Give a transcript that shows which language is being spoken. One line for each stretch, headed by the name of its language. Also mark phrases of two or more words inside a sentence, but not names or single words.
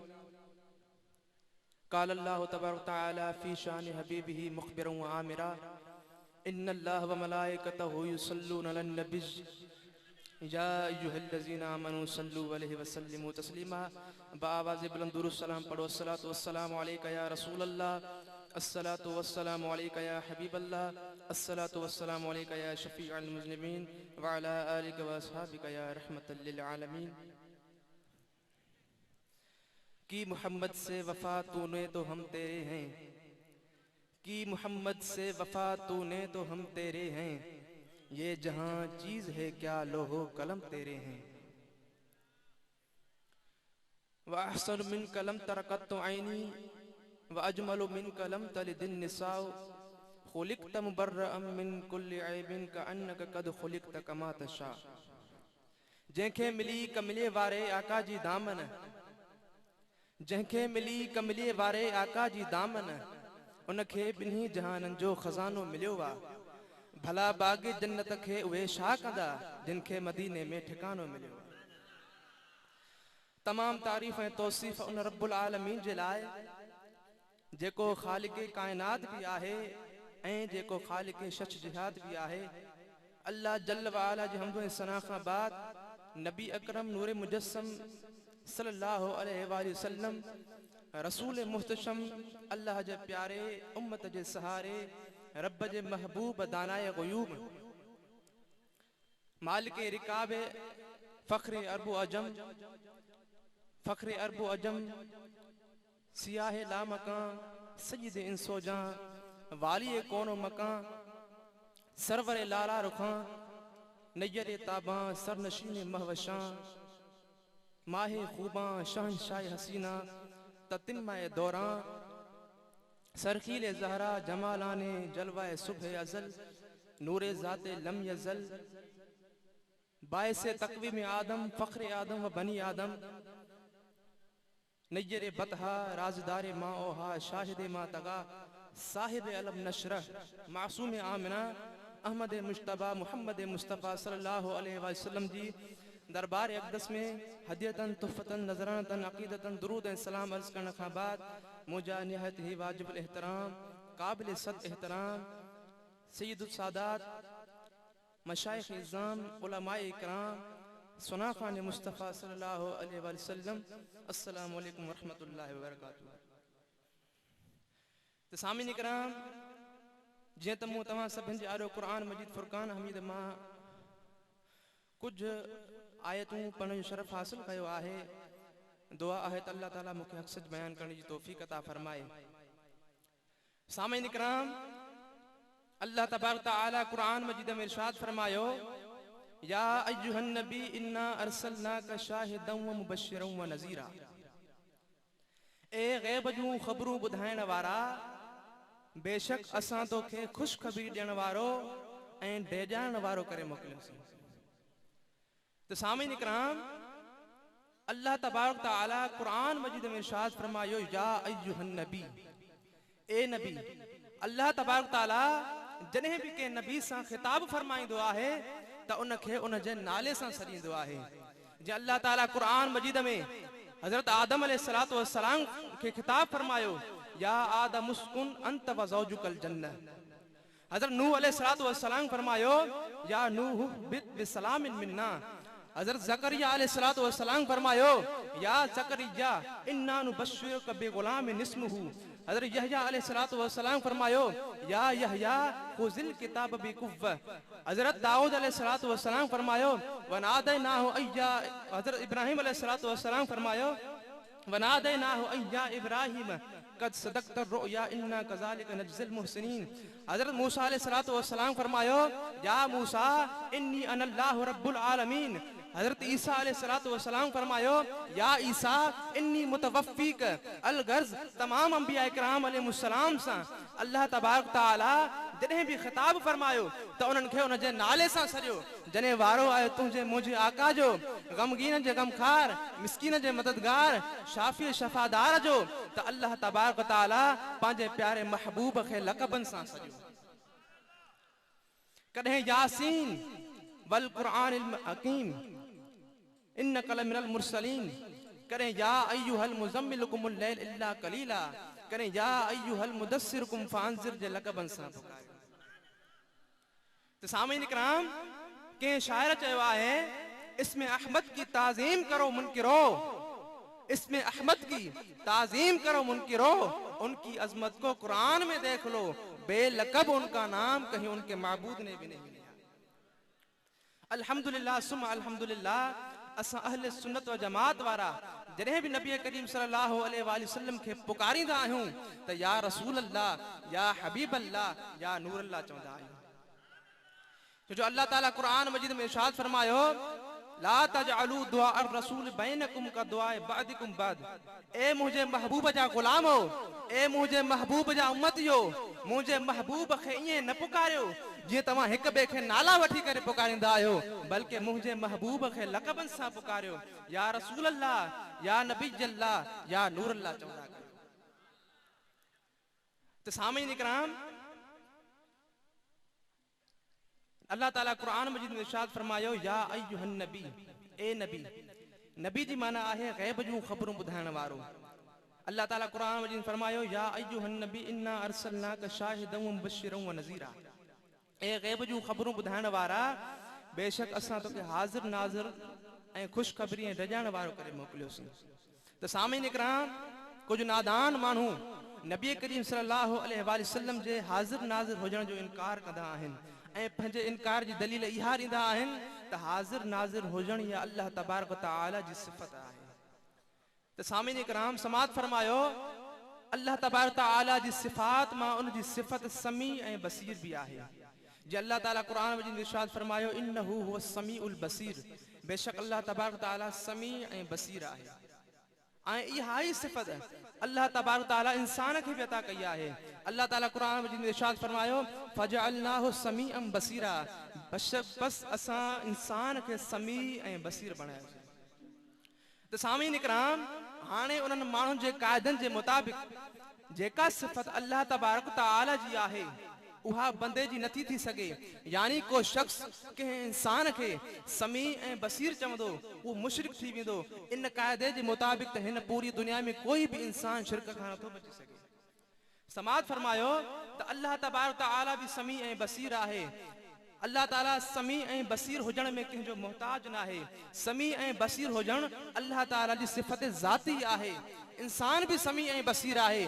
Arabic: قال الله تبارك وتعالى في شان حبيبه مخبرا وآمرا إن الله وملائكته يصلون على النبي يا أيها الذين آمنوا صلوا عليه وسلموا تسليما
Urdu: بآواز بلند السلام پڑھو
Arabic: الصلاة والسلام عليك يا رسول الله الصلاة والسلام عليك يا حبيب الله الصلاة والسلام عليك يا شفيع المذنبين وعلى آلك وأصحابك يا رحمة للعالمين
Urdu: کی محمد سے وفا تو نے تو ہم تیرے ہیں کی محمد سے وفا تو نے تو ہم تیرے ہیں یہ جہاں چیز ہے کیا لوح و قلم تیرے ہیں
Arabic: وأحسن منك لم ترَ قط عيني وأجمل منك لم تلد النساء خلقت مبرأً من كل عيب كأنك قد خلقت كما تشاء
Sindhi: जंहिंखे मिली कमले वारे आका जी दामन जंहिंखे मिली कमले वारे आका जी दामन उनखे ॿिन्ही जहाननि जो खज़ानो मिलियो आहे भला बाग़ जन्नत खे उहे छा कंदा जिनखे मदीने में ठिकानो मिलियो तमाम तारीफ़ ऐं तौसीफ़ उन
Arabic: رب العالمين
Sindhi: जे लाइ जेको ख़ालिक़ काइनात बि आहे ऐं जेको ख़ालिक़ शश जिहाद बि आहे अल्लाह
Arabic: جل وعلا
Sindhi: जी हम्द ऐं सना खां बाद नबी अकरम नूर मुजस्सम
Arabic: صلى الله عليه وسلم
Sindhi: रसूल मुहतशम अल्लाह जे प्यारे उम्मत जे सहारे रब जे महबूब दानाए ग़ुयूब
Persian: مالک رکاب فخر عرب عجم سیاه لا مکان سید انس و جان والی کون و مکان سرور لاله رخان نیر تابان سرنشین مهوشان ماه خوبان شهنشاه حسینان تتمه دوران سرخیل زهره جمالان جلوه صبح ازل نور ذات لم یزل باعث تقویم آدم فخر آدم و بنی آدم نیر بطحا رازدار ما اوحی شاهد ما طغی صاحب
Sindhi: अलम नशरह मासूम आमिना अहमद मुश्तबा मुहम्मद मुस्तफ़ा
Arabic: صلى الله عليه وسلم
Sindhi: जी दरबार अक़दस में
Arabic: هديةً تحفةً نذرانةً عقيدةً
Sindhi: दुरूद ऐं सलाम अर्ज़ करण खां बाद मुझा निहायत ही वाजिबुल एहतराम काबिल सद एहतराम
Arabic: سيد السادات
Sindhi: मशाइख़ इज़ाम उलमाए इकराम सुना खान मुस्तफ़ा
Arabic: صلى الله عليه وسلم السلام عليكم ورحمة الله وبركاته
Sindhi: त सामीन इकराम जीअं त मूं तव्हां सभिनि जे आॾो क़ुरान मजीद फ़ुरक़ान हमीद मां कुछ आयतूं पढ़ण जो शरफ़ हासिल कयो आहे दुआ आहे त अल्लाह ताला मूंखे हक़ सच बयान करण जी तौफ़ीक़ अता फरमाए सामीन इकराम अल्लाह
Arabic: تبارك تعالى
Sindhi: क़ुरान मजीद में इरशाद फरमायो
Arabic: يا أيها النبي إنا أرسلناك شاهدا ومبشرا ونذيرا
Sindhi: ए ग़ैब जूं ख़बरूं ॿुधाइण वारा बेशक असां तोखे ख़ुशख़बरी ॾियण वारो ऐं डेॼाइण वारो करे मोकिलियोसीं तो सामीन इकराम अल्लाह
Arabic: تبارك تعالى
Sindhi: कुरान मजीद में इरशाद फरमायो
Arabic: يا أيها النبي
Sindhi: ए नबी अल्लाह
Arabic: تبارك تعالى
Sindhi: जने भी के नबी सां खिताब फरमाइंदो आहे त उनखे उन जे नाले सां सॾींदो आहे जे अल्लाह ताला कुरान मजीद में हज़रत आदम
Arabic: عليه الصلاة والسلام
Sindhi: के खिताब फरमायो
Arabic: يا آدم اسكن أنت وزوجك الجنة
Sindhi: हज़रत नूह
Arabic: عليه الصلاة والسلام
Sindhi: फरमायो
Arabic: يا نوح اهبط بسلام منا
Sindhi: हज़रत ज़करिया
Arabic: عليه الصلاة والسلام
Sindhi: फरमायो
Arabic: يا زكريا إنا نبشرك بغلام اسمه
Sindhi: हज़रत यहया
Arabic: عليه الصلاة والسلام
Sindhi: फरमायो
Arabic: يا يحيى خذ الكتاب بقوة
Sindhi: हज़रत दाऊद
Arabic: عليه الصلاة والسلام
Sindhi: फरमायो
Arabic: وناديناه أيا
Sindhi: हज़रत इब्राहीम
Arabic: عليه الصلاة والسلام
Sindhi: फरमायो
Arabic: وناديناه أيا إبراهيم قد صدقت الرؤيا إنا كذلك نجزي المحسنين
Sindhi: हज़रत मूसा
Arabic: عليه الصلاة والسلام
Sindhi: फरमायो
Arabic: يا موسى إني أنا الله رب العالمين
Sindhi: हजरत ईसा
Arabic: عليه الصلاة والسلام
Sindhi: फरमायो
Arabic: يا عيسى إني متوفيك
Sindhi: अल गर्ज तमाम अंबिया इकराम अलैहिस्सलाम सां अल्लाह
Arabic: تبارك تعالى
Sindhi: जॾहिं बि ख़िताब फरमायो त उन्हनि खे उन जे नाले सां सॼो जॾहिं वारो आयो तुंहिंजे मुंहिंजे आका जो ग़मगीन जे ग़मख़ार मिस्कीन जे मददगार शाफ़ी शफ़ादार जो त अल्लाह
Arabic: تبارك تعالى
Sindhi: पंहिंजे प्यारे महबूब खे लक़बनि सां सॼो कॾहिं
Arabic: يس والقرآن الحكيم إنك لمن المرسلين
Sindhi: करें
Arabic: يا أيها المزمل قم الليل إلا قليلا
Sindhi: करें
Arabic: يا أيها المدثر قم فأنذر
Sindhi: जे लक़बन सां पुकारियो। तो सामीन इकराम के शायर चयो आहे
Urdu: اسم احمد کی تعظیم کرو منکرو اسم احمد کی تعظیم کرو منکرو ان کی عظمت کو قرآن میں دیکھ لو بے لقب ان کا نام کہیں ان کے معبود نے بھی نہیں لیا.
Arabic: الحمد لله ثم الحمد لله
Sindhi: असां अहले सुन्नत व जमात वारा जॾहिं बि नबी करीम
Arabic: صلى الله عليه وسلم
Sindhi: खे पुकारींदा आहियूं त
Arabic: يا رسول الله يا حبيب الله يا نور الله
Sindhi: चवंदा आहियूं। जो अल्लाह ताला कुरान मजीद में इरशाद फरमायो
Arabic: لا تجعلوا دعاء الرسول بينكم كدعاء بعضكم
Sindhi: बाद ए मुझे महबूब जा गुलामो ए मुझे महबूब जा उम्मतियो मुझे महबूब खे इएं न पुकारियो जीअं तव्हां हिक ॿिए खे नाला वठी करे पुकारींदा आहियो बल्कि मुंहिंजे महबूब खे लक़बनि सां पुकारियो
Arabic: يا رسول الله يا نبي الله يا نور الله
Sindhi: चवंदा कयो। त सामीन इकराम अल्लाह ताला कुरान मजीद में इरशाद फरमायो
Arabic: يا أيها النبي
Sindhi: ए नबी नबी जी माना आहे गैब जूं ख़बरूं ॿुधाइण वारो। अल्लाह ताला कुरान मजीद में फरमायो
Arabic: يا أيها النبي إنا أرسلناك شاهدا ومبشرا ونذيرا
Sindhi: ए गैब जूं ख़बरूं ॿुधाइण वारा बेशक असां तोखे हाज़िर नाज़िर ऐं ख़ुशख़बरी ऐं डॼाइण वारो करे मोकिलियोसीं। त सामीन इकराम कुझु नादान माण्हू नबी करीम
Arabic: صلى الله عليه وسلم
Sindhi: जे हाज़िर नाज़िर हुजण जो इनकार कंदा आहिनि ऐं पंहिंजे इनकार जी दलील इहा ॾींदा आहिनि त हाज़िर नाज़िर हुजण या अल्लाह
Arabic: تبارك وتعالى
Sindhi: जी सिफ़त आहे। त सामीन इकराम समात फरमायो अल्लाह
Arabic: تبارك وتعالى
Sindhi: जी सिफ़ात मां उन जी सिफ़त समी ऐं बसीर भी आहे। जे अल्लाह ताला कुरान मजीद में इरशाद फरमायो
Arabic: إنه هو السميع البصير
Sindhi: बेशक अल्लाह
Arabic: تبارك وتعالى
Sindhi: समी ऐं बसीर आहे। ऐं इहा ई सिफ़त अल्लाह
Arabic: تبارك وتعالى
Sindhi: इंसान खे भी अता कई आहे। अल्लाह ताला कुरान मजीद में इरशाद फरमायो
Arabic: فجعلناه سميعا بصيرا
Sindhi: बस असां इंसान खे समी ऐं बसीर बणायोसीं। त सामीन इकराम हाणे उन्हनि माण्हुनि जे क़ाइदनि जे मुताबिक़ जेका सिफ़त अल्लाह
Arabic: تبارك وتعالى
Sindhi: जी आहे उहा बंदे जी नथी थी सघे यानी को शख्स कंहिं इंसान खे समी ऐं बसीर चवंदो उहो मुशरिक थी वेंदो। इन क़ाइदे जे मुताबिक़ त हिन पूरी दुनिया में कोई भी इंसान शिरक खां नथो बची सघे। समात फरमायो त अल्लाह
Arabic: تبارك وتعالى
Sindhi: भी समी ऐं बसीर आहे। अल्लाह ताला समी ऐं बसीर हुजण में कंहिंजो मोहताज न आहे। समी ऐं बसीर हुजण अल्लाह ताला जी सिफ़त ज़ाती आहे। इंसान भी समी ऐं बसीर आहे।